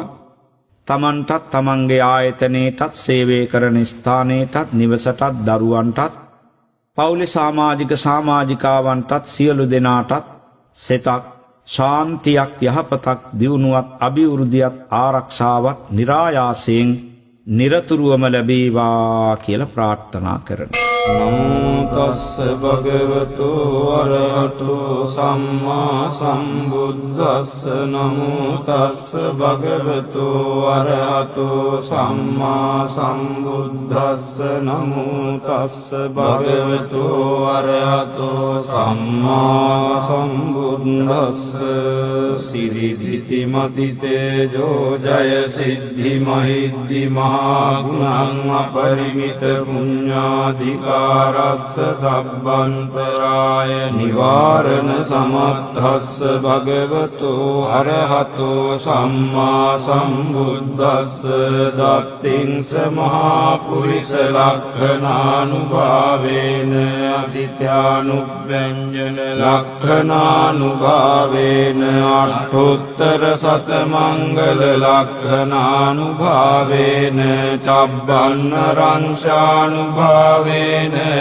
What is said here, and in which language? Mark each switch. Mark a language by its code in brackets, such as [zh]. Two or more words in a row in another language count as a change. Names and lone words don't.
[si] තමන්ටත් තමන්ගේ ආයතනයටත් සේවය කරන ස්ථානයටත් නිවසටත් දරුවන්ටත් පවුලේ සමාජික සමාජිකාවන්ටත් සියලු දෙනාටත් සෙතක් ශාන්තියක් යහපතක් දියුණුවක් අභිවෘද්ධියක් ආරක්ෂාවක් નિરાයාසයෙන් නිරතුරුවම ලැබේවා කියලා ප්‍රාර්ථනා කරනවා. [pi] නමෝ තස්ස භගවතු අරහතු සම්මා සම්බුද්දස්ස නමෝ තස්ස භගවතු අරහතු සම්මා සම්බුද්දස්ස නමෝ තස්ස භගවතු අරහතු සම්මා සම්බුද්දස්ස සිරිදිති මති තේජෝ ජය සිද්ධි මහිද්දි මහා ගුණං අපරිමිත පුඤ්ඤාධිකාරස්ස සබ්බන්තරාය නිවාරණ සමත්තස්ස භගවතු අරහතෝ සම්මා සම්බුද්දස්ස දත්තිංස මහා පුරිස ලක්ඛනානුභාවේන අසිත්‍යානුව්‍යංජන ලක්ඛනානුභාවේන අට්ඨෝත්තර සතමංගල ලක්ඛනානුභාවේන චබ්බන්න රංශානුභාවේන